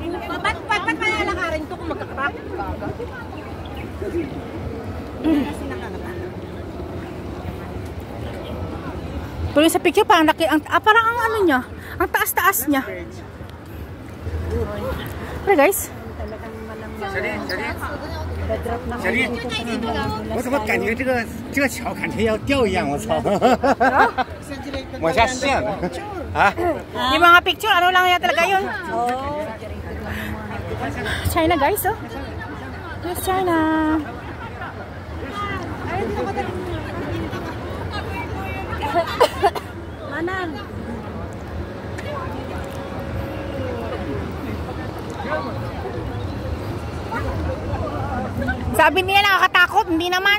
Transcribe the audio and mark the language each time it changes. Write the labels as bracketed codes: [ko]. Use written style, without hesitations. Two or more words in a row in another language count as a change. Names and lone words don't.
[tl] Ba't malalakarin to kung magkakrak? Kasi nakakata. Tuloy sa picture, parang parang ang ano niya. Ang taas-taas niya. Pero guys. [zh] 小丽，我怎么感觉这个桥看起来要掉一样？我操！往下陷啊！ [tl] Yung mga picture, ano lang yan talaga yun? [en] China guys, oh. Yes, China. Manan. [tl] Sabi niya nakakatakot, hindi naman.